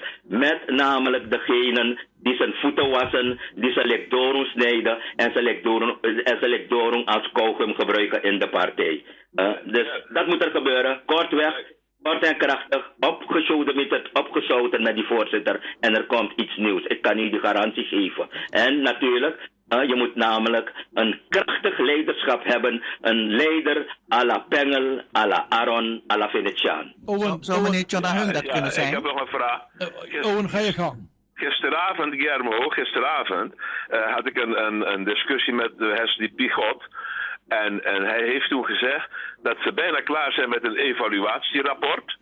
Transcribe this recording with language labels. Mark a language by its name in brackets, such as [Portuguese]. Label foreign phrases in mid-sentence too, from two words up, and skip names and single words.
[Dutch] Met namelijk degenen die zijn voeten wassen, die zijn lekdoren snijden en zijn lekdoren als kauwgum gebruiken in de partij. Dus dat moet er gebeuren. Kortweg, kort en krachtig, opgeschoten met die voorzitter en er komt iets nieuws. Ik kan u die garantie geven. En natuurlijk, je moet namelijk een krachtig leiderschap hebben. Een leider à la Pengel, à la Aron, à la Venetiaan. Zou meneer Tjona Hung dat kunnen zijn? Ik heb nog een vraag. Owen, ga je gang. Gisteravond, Guillermo, had ik een discussie met Hesdy Pigot. En hij heeft toen gezegd dat ze bijna klaar zijn met een evaluatierapport.